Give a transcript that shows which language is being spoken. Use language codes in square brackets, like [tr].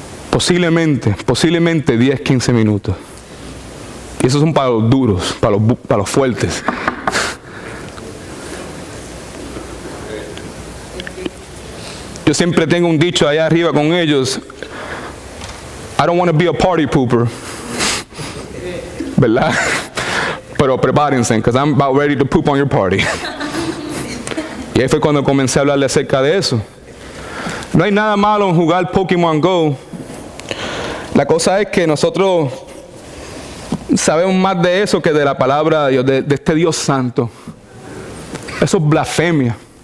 [es] Posiblemente 10, 15 minutos. Y esos son para los duros, para los fuertes. Yo siempre tengo un dicho allá arriba con ellos. [en] I don't want to be a party pooper. [es] ¿Verdad? Pero prepárense, [en] because I'm about ready to poop on your party. [es] Y ahí fue cuando comencé a hablarle acerca de eso. No hay nada malo en jugar Pokémon Go. La cosa es que nosotros sabemos más de eso que de la palabra de Dios, de este Dios santo. Eso es blasfemia.